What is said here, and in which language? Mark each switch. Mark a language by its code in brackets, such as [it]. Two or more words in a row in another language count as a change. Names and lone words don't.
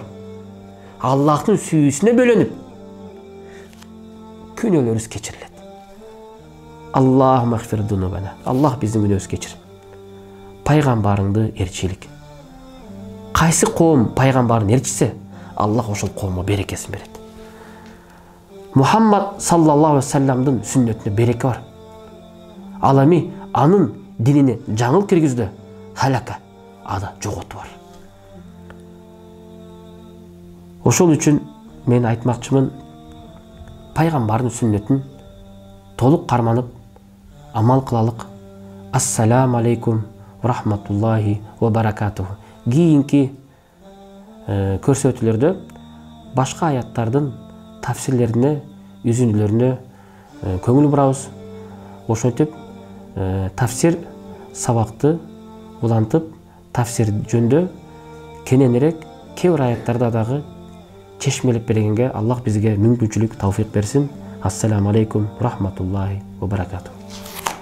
[ky] Аллахтын сүйүүсүнө бөлөнүп күнөөлөрүбүз кечирилет. [ar] الله اغفر ذنوبنا. [ky] Аллах биздин күнөөбүздү кечир. Пайгамбарыңды ээрчилик. Кайсы коом пайгамбарын ээрчисе, Аллах ошол коомго берекесин берет. Мухаммад [ar] صلى الله عليه و [ky] саллямдын сүннөтүнө береке бар. Ал эми анын динине жаңыл киргизүүдө халака, ада жоготу бар. Ошол үчүн мен айтмакчымын, пайгамбардын сүннөтүн толук карманып, амал кылалык. [ar] السلام عليكم ورحمة الله وبركاته. [ky] Кийинки көрсөтүүлөрдө башка аяттардын тафсирлерине, үзүнүлөрүнө көңүл бурабыз. Ошентип тафсир сабакты улантып, тафсир жөндө кененирээк кээ бир аяттарда дагы чечмелеп бергенге Аллах бизге мүмкүнчүлүк, тауфик берсин. [ar] السلام عليكم رحمة الله وبركاته.